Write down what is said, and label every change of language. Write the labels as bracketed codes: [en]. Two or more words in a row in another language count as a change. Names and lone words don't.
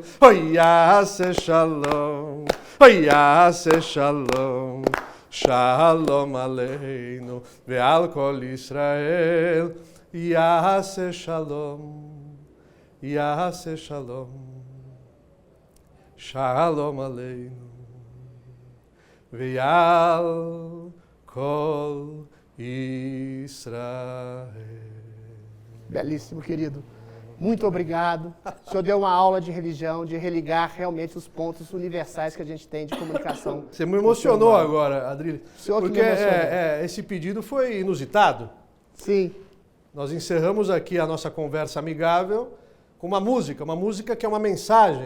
[he] Oh, יעשה שלום, oh, יעשה שלום, שלום עלינו, ועל כל ישראל. יעשה שלום, יעשה שלום, שלום עלינו, ועל כל ישראל. [pt] Belíssimo, querido. Muito obrigado. O senhor deu uma aula de religião, de religar realmente os pontos universais que a gente tem de comunicação. Você me emocionou agora, Adrilles. Porque esse pedido foi inusitado. Sim. Nós encerramos aqui a nossa conversa amigável com uma música que é uma mensagem.